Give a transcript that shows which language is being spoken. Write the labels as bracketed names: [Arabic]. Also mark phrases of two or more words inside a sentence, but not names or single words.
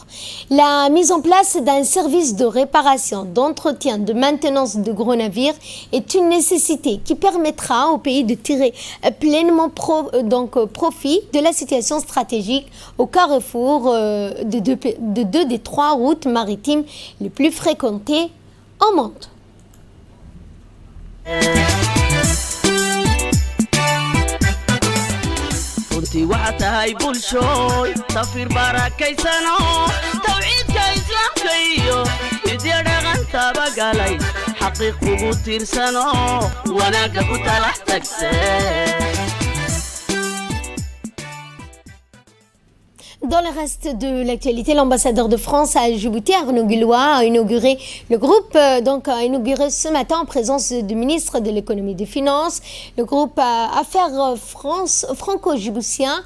[French] La mise en place d'un service de réparation, d'entretien, de maintenance de gros navires est une nécessité qui permettra au pays de tirer pleinement profit de la situation stratégique au carrefour de deux des 3 routes maritimes les plus fréquentées au monde. [Somali] runtii waxa tahay bulshooy safir barakaysano tawciidka islaamka iyo midya dhaqantaba galay xaqiiq kugu tiirsano wanaagga ku talax tagtay. [French] Dans le reste de l'actualité, l'ambassadeur de France à Djibouti, Arnaud Guillois, a inauguré le groupe, a inauguré ce matin en présence du ministre de l'économie et des finances, le groupe Affaires franco-djiboutien.